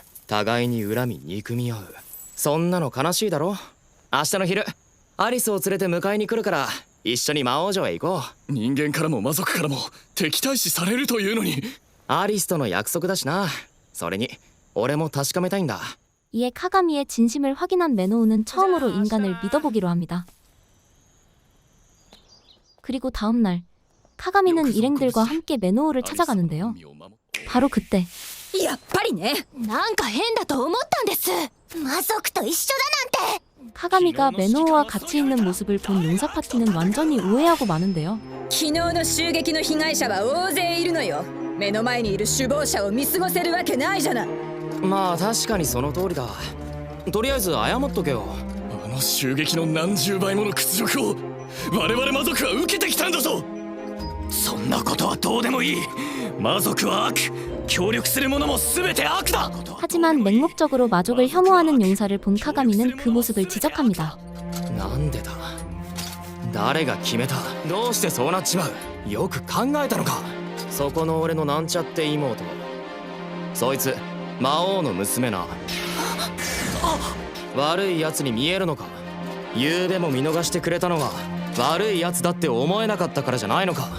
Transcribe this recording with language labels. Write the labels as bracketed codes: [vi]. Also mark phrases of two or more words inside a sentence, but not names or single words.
[ja] 互いに恨み憎み合う。そんなの悲しいだろ。明日の昼アリスを連れて迎えに来るから一緒に魔王城へ行こう。人間からも魔族からも敵対視されるというのに。アリスとの約束だしな。それに俺も確かめたいんだ。 [ko] 이에 카가미의 진심을 확인한 매노우는 처음으로 인간을 믿어보기로 합니다. 그리고 다음날 카가미는 일행들과 함께 매노우를 찾아가는데요. 바로 그때 [ja] やっぱりね。なんか変だと思ったんです。魔族と一緒だなんて。 [ko] 카가미가 매노우와 같이 있는 모습을 본 용사 파티는 완전히 오해하고 마는데요. [ja] 昨日の襲撃の被害者は大勢いるのよ。目の前にいる首謀者を見過ごせるわけないじゃない。まあ確かにその通りだ。とりあえず謝っとけよ。あの襲撃の何十倍もの屈辱を我々魔族は受けてきたんだぞ。そんなことはどうでもいい。魔族は悪、協力する者も全て悪だ。 [ko] 하지만 맹목적으로 마족을 혐오하는 용사를 본 카가미는 그 모습을 지적합니다. [ja] なんでだ。誰が決めた。どうしてそうなっちまう。よく考えたのか。そこの俺のなんちゃって妹、そいつ魔王の娘な。悪いやつに見えるのか。昨べも見逃してくれたのは悪いやつだって思えなかったからじゃないのか。